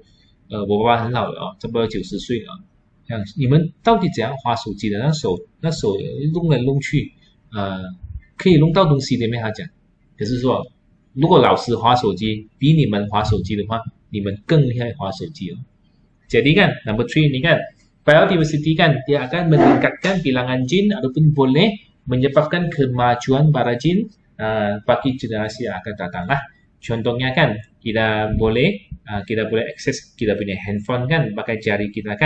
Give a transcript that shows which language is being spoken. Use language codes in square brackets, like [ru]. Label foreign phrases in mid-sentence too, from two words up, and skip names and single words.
[zh] 我爸爸很老了差不多90岁了，像你们到底怎样滑手机的？那手弄来弄去，可以弄到东西的没？他讲，可是说如果老师滑手机比你们滑手机的话，你们更厉害滑手机 [ms] Jadi kan, number 3 ini kan, biodiversity kan, dia akan meningkatkan bilangan jin ataupun boleh menyebabkan kemajuan para jin bagi generasi yang akan datang lah. Contohnya kan, kita boleh akses kita punya handphone kan, pakai jari kita kan.